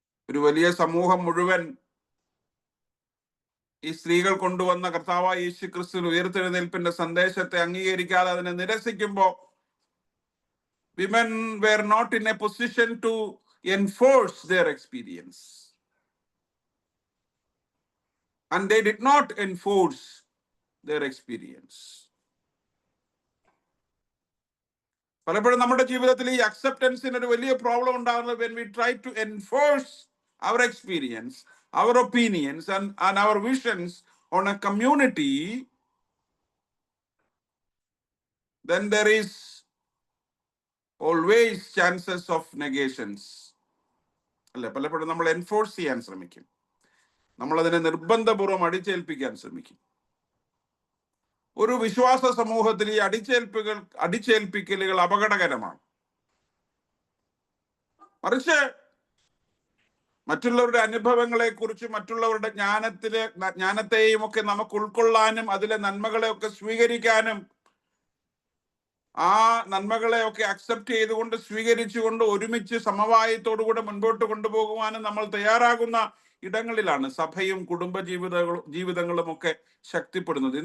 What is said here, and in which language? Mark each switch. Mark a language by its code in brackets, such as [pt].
[ml] ഒരു വലിയ സമൂഹം മുഴുവൻ ഈ സ്ത്രീകൾ കൊണ്ടുവന്ന കർത്താവായ യേശു ക്രിസ്തു ഉയർത്തെഴുന്നേൽപ്പിന്റെ സന്ദേശത്തെ അംഗീകരിക്കാതെ അതിനെ നിരസിക്കുമ്പോൾ [en] women were not in a position to enforce their experience. And they did not enforce their experience. [ml] പലപ്പോഴും നമ്മുടെ ജീവിതത്തിൽ ഈ അക്സെപ്റ്റൻസിന് ഒരു വലിയ പ്രോബ്ലം ഉണ്ടാകുന്നത് [en] when we try to enforce our experience, our opinions and our visions on a community, then there is always chances of negations. [ml] അല്ലെ, പലപ്പോഴും നമ്മൾ എൻഫോഴ്സ് ചെയ്യാൻ ശ്രമിക്കും, നമ്മളതിനെ നിർബന്ധപൂർവ്വം അടിച്ചേൽപ്പിക്കാൻ ശ്രമിക്കും. ഒരു വിശ്വാസ സമൂഹത്തിൽ ഈ അടിച്ചേൽപ്പിക്കലുകൾ അപകടകരമാണ്. മറിച്ച് മറ്റുള്ളവരുടെ അനുഭവങ്ങളെ കുറിച്ച്, മറ്റുള്ളവരുടെ ജ്ഞാനത്തെയും ഒക്കെ നമുക്ക് ഉൾക്കൊള്ളാനും അതിലെ നന്മകളെയൊക്കെ സ്വീകരിക്കാനും ആ നന്മകളെയൊക്കെ അക്സെപ്റ്റ് ചെയ്തുകൊണ്ട് സ്വീകരിച്ചുകൊണ്ട് ഒരുമിച്ച് സമവായത്തോടുകൂടെ മുൻപോട്ട് കൊണ്ടുപോകുവാനും നമ്മൾ തയ്യാറാകുന്ന ഇടങ്ങളിലാണ് സഭയും കുടുംബ ജീവിതങ്ങളും ഒക്കെ ശക്തിപ്പെടുന്നത്.